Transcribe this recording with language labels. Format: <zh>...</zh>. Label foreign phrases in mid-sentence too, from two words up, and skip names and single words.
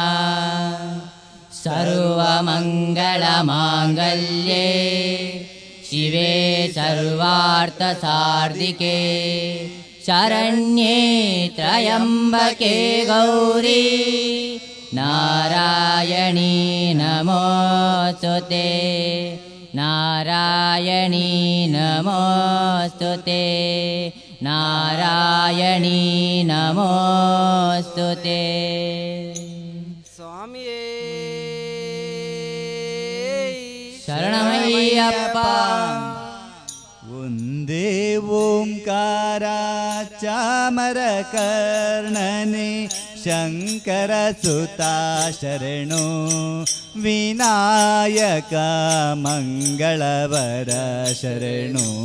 <sa>सर्वमङ्गलमाङ्गल्ये शिवे सर्वार्थसार्धिके शरण्ये त्र्यम्बके गौरी नारायणी नमोऽस्तुते नारायणी नमोऽस्तुते नारायणी नमोऽस्तुते।</sa> <kn>ಸ್ವಾಮಿಯೇ ಶರಣಮಯ್ಯಪ್ಪ ಒಂದೇ ಓಂಕಾರ ಚಾಮರ ಕರ್ಣನೆ ಶಂಕರ ಸುತ ಶರಣು ವಿನಾಯಕ ಮಂಗಳವರ ಶರಣು</kn>